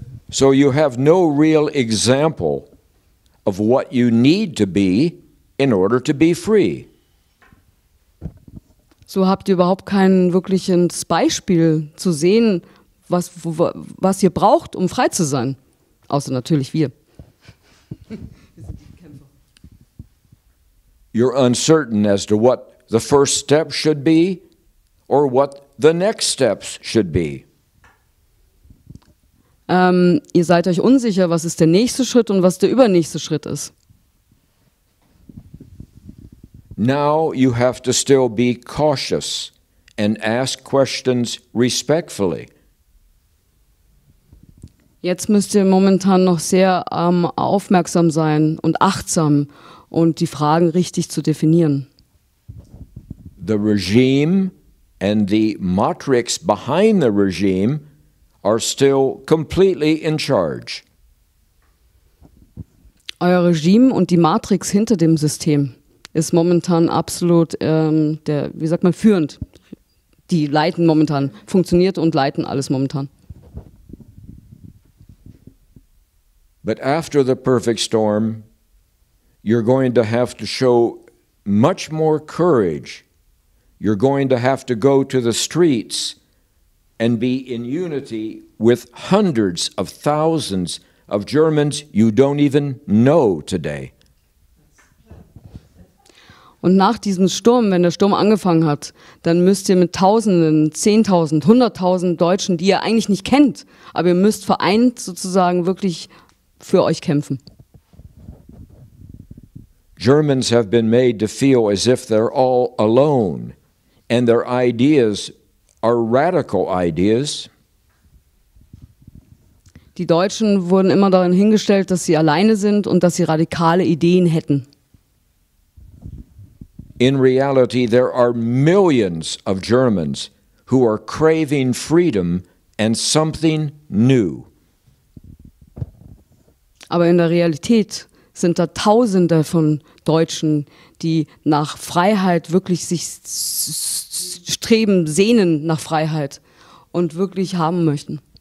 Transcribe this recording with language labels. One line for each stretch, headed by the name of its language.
English: So you have no real example of what you need to be in order to be free.
German: So habt ihr überhaupt kein wirkliches Beispiel zu sehen, was ihr braucht, um frei zu sein. Außer natürlich wir.
English: You're uncertain as to what the first step should be or what the next steps should be.
German: Ihr seid euch unsicher, was ist der nächste Schritt und was der übernächste Schritt ist.
English: Now you have to still be cautious and ask questions respectfully.
German: Jetzt müsst ihr momentan noch sehr aufmerksam sein und achtsam und die Fragen richtig zu definieren.
English: The regime and the matrix behind the regime are still completely in charge.
German: Euer Regime und die Matrix hinter dem System ist momentan absolut führend. Die leiten momentan, funktioniert und leiten alles momentan.
English: But after the perfect storm, you're going to have to show much more courage. You're going to have to go to the streets and be in unity with hundreds of thousands of Germans you don't even know today.
German: Und nach diesem Sturm, wenn der Sturm angefangen hat, dann müsst ihr mit Tausenden, 10.000, 100.000 Deutschen, die ihr eigentlich nicht kennt, aber ihr müsst vereint sozusagen wirklich für euch kämpfen.
English: Germans have been made to feel as if they're all alone and their ideas are radical ideas.
German: Die Deutschen wurden immer darin hingestellt, dass sie alleine sind und dass sie radikale Ideen hätten.
English: In reality, there are millions of Germans who are craving freedom and something new.
German: Aber in der Realität sind da Tausende von Deutschen, die nach Freiheit wirklich sich streben, sehnen nach Freiheit und wirklich haben möchten.